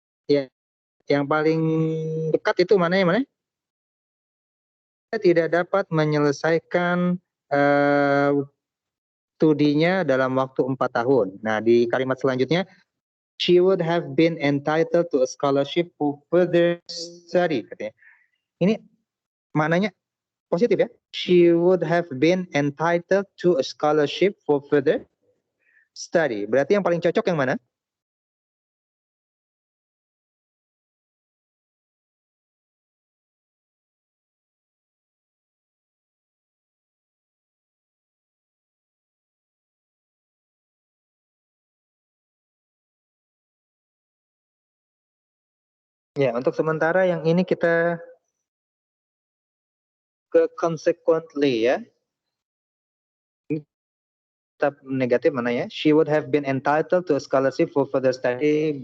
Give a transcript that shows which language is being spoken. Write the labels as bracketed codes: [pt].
[id] Ya, yang paling dekat itu mana ya, mana? Kita tidak dapat menyelesaikan studinya dalam waktu 4 tahun. Nah, di kalimat selanjutnya, [en] she would have been entitled to a scholarship for further study. [id] Katanya. Ini maknanya positif ya. [en] She would have been entitled to a scholarship for further study. [id] Berarti yang paling cocok yang mana? Ya, untuk sementara yang ini kita ke consequently ya. Tetap negatif mana ya? [en] She would have been entitled to a scholarship for further study.